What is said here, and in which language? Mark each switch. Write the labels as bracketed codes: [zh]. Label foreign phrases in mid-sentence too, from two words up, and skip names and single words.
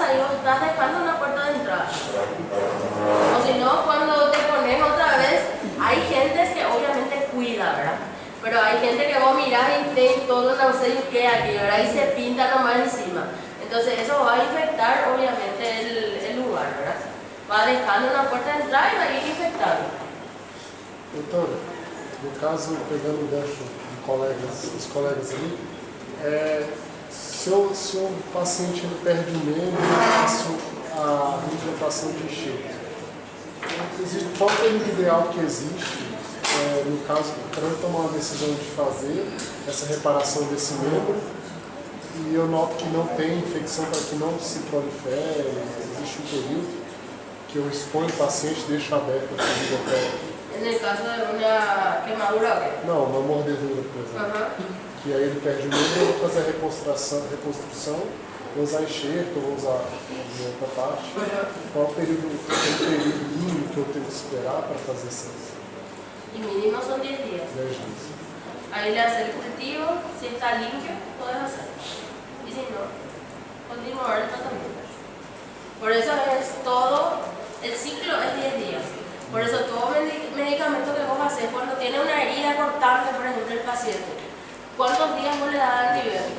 [es] Ahí vos estás dejando una puerta de entrada. O si no, cuando te pones otra vez, hay gente que obviamente cuida, ¿verdad? Pero hay gente que vos mirás y te todo no sé qué aquí, ¿verdad? Y se pinta nomás encima. Entonces eso va a infectar obviamente el lugar, ¿verdad? Va dejando una puerta de entrada y va a ir infectando. [pt] Doutora, no caso, pegando o gancho de os colegas ali, se o paciente ele perde o membro, eu faço a implantação de enxerto. Qual é o ideal que existe, no caso, para eu tomar uma decisão de fazer essa reparação desse membro e eu noto que não tem infecção para que não se prolifere, existe um período que eu exponho o paciente, deixo aberto a ferida até... [es] En el caso de una quemadura, ¿o qué? [pt] Não, uma mordedura, por exemplo. Que aí ele perde o membro, eu vou fazer a reconstrução, vou usar enxerto, vou usar de outra parte. Qual é o período mínimo que eu tenho que esperar para fazer isso? [es] Y mínimo son 10 días. [pt] 10 dias. [es] Ahí le haces el cultivo, si está limpio, puedes hacer. Y si no, continuar el tratamiento. Por eso es todo, el ciclo es 10 días. Por eso todo medicamento que vos haces, cuando tiene una herida cortante, por ejemplo, el paciente, ¿cuántos días vos le das de antibiótico?